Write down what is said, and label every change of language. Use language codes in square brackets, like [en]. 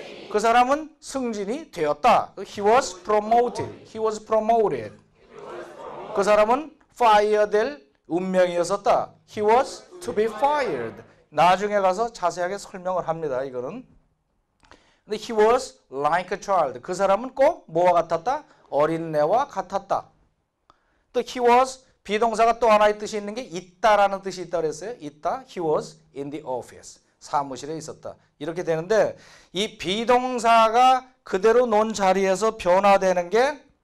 [ko] 그 사람은 승진이 되었다. [en] He was promoted. He was promoted. [ko] 그 사람은 fire 될 운명이었었다. [en] He was to be fired. [ko] 나중에 가서 자세하게 설명을 합니다. 이거는. 근데 [en] he was like a child. [ko] 그 사람은 꼭 뭐와 같았다? 어린애와 같았다. 또 [en] he was [ko] 비동사가 또 하나의 뜻이 있는 게 있다라는 뜻이 있다 그랬어요. 있다. [en] He was in the office. [ko] 사무실에 있었다. 이렇게 되는데 이 비동사가 그대로 논 자리에서 변화되는 게